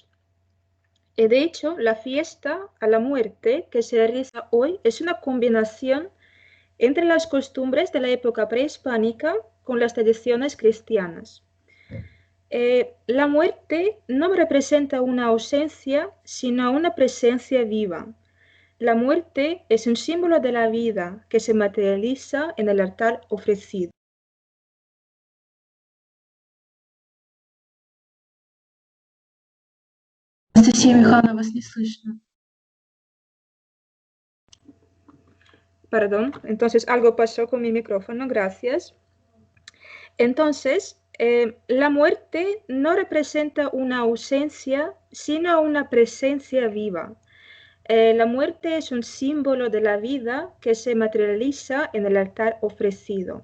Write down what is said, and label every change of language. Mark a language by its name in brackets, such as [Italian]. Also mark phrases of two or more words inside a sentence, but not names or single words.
[Spanish] De hecho, la fiesta a la muerte que se realiza hoy es una combinación entre las costumbres de la época prehispánica con las tradiciones cristianas. La muerte no representa una ausencia, sino una presencia viva. La muerte es un símbolo de la vida que se materializa en el altar ofrecido. [Russian] Анастасия Михайловна, вас не слышно. [Spanish] Perdón, entonces algo pasó con mi micrófono, gracias. Entonces, la muerte no representa una ausencia, sino una presencia viva. La muerte es un símbolo de la vida que se materializa en el altar ofrecido.